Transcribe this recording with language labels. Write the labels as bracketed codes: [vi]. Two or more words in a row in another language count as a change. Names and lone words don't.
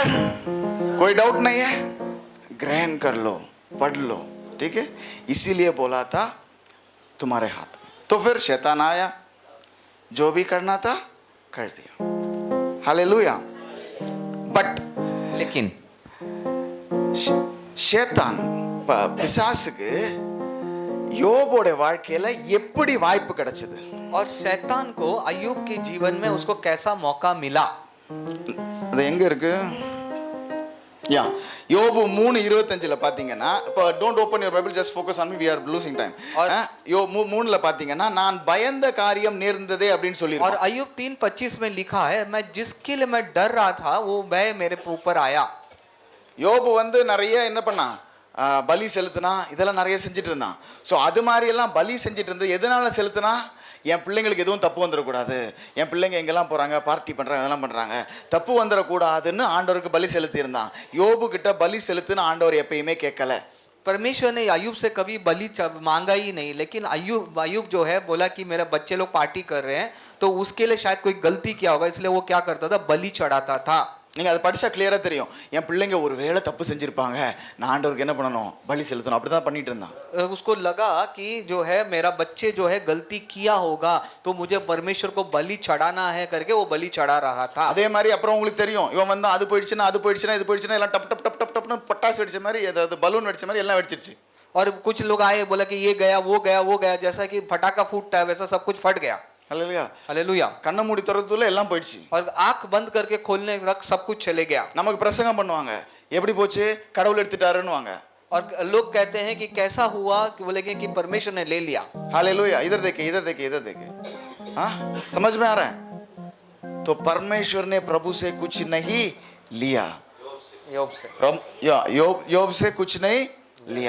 [hi] कोई डाउट नहीं है? ग्रहण कर लो, पढ़ लो. ठीक है, इसीलिए बोला था तुम्हारे हाथ में. तो फिर शैतान आया, जो भी करना था कर दिया. हालेलुया. बट लेकिन [ta] ஷேத்தான் பிசாசுக்கு யோபோட வாழ்க்கையில எப்படி வாய்ப்பு கிடைச்சது? [hi] और शैतान को अय्यूब के जीवन में उसको कैसा मौका मिला? [ta] அது எங்க இருக்கு? யா யோபு 3:25ல பாத்தீங்கன்னா, இப்போ [en] don't open your Bible, Just focus on me, we are losing time. [ta] யோ 3ல பாத்தீங்கன்னா நான் பயந்த காரியம் நேர்ந்ததே அப்படினு சொல்லிருக்கு. [hi] और अय्यूब 3:25 में लिखा है, मैं जिसके लिए मैं डर रहा था वो मैं मेरे ऊपर आया. [ta] யோபு வந்து நிறைய என்ன பண்ணா? பலி செலுத்தினா, இதெல்லாம் நிறைய செஞ்சுட்டு இருந்தான். ஸோ அது மாதிரி எல்லாம் பலி செஞ்சுட்டு இருந்து எதனால செலுத்தினா? என் பிள்ளைங்களுக்கு எதுவும் தப்பு வந்துடக்கூடாது, என் பிள்ளைங்க எங்கெல்லாம் போகிறாங்க, பார்ட்டி பண்ணுறாங்க, அதெல்லாம் பண்ணுறாங்க, தப்பு வந்துடக்கூடாதுன்னு ஆண்டவருக்கு பலி செலுத்தியிருந்தான். யோபு கிட்ட பலி செலுத்துன்னு ஆண்டவர் எப்பயுமே கேட்கல. [hi] परमेश्वर ने अय्यूब से कभी बलि मांगा ही नहीं, लेकिन अय्यूब जो है बोला कि मेरे बच्चे लोग पार्टी कर रहे हैं, तो उसके लिए शायद कोई गलती किया होगा, इसलिए वो क्या करता था, बलि चढ़ाता था। [ta] நீங்கள் அதை படித்தா கிளியராக தெரியும். என் பிள்ளைங்க ஒரு வேளை தப்பு செஞ்சுருப்பாங்க, நான் ஆண்டவருக்கு என்ன பண்ணணும், பலி செலுத்தணும், அப்படி தான் பண்ணிட்டு இருந்தான். [hi] उसको लगा कि जो है मेरा बच्चे जो है गलती किया होगा, तो मुझे परमेश्वर को बलि चढ़ाना है करके वो बलि चढ़ा रहा था। [ta] அதே மாதிரி அப்புறம் உங்களுக்கு தெரியும், இவன் வந்து அது போயிடுச்சுன்னா இது போயிடுச்சுன்னா எல்லாம் டப் டப் டப் டப் டப்னு பட்டாசு வெடிச்ச மாதிரி, ஏதாவது பலூன் வெடிச்ச மாதிரி எல்லாம் வெடிச்சிருச்சு. [hi] और कुछ लोग आए, बोला कि ये गया वो गया वो गया, जैसा कि फटाका फूटता है वैसा सब कुछ फट गया। [ta] அல்லேலூயா. [hi] हालेलुया। [ta] கண்ணை மூடி திறந்துல எல்லாம் போயிடுச்சு. [hi] और आंख बंद करके खोलने तक सब कुछ चले गया। [ta] நமக்கு பிரசங்கம் பண்ணுவாங்க, எப்படி போச்சு, கடவுள் எடுத்துட்டாருன்னுவாங்க. [hi] और लोग कहते हैं कि कैसा हुआ, कि बोलेंगे कि परमेश्वर ने ले लिया। हालेलुया. इधर देखे. हाँ, समझ में आ रहा है? तो परमेश्वर ने प्रभु से कुछ नहीं लिया, योब से योब से कुछ नहीं लिया.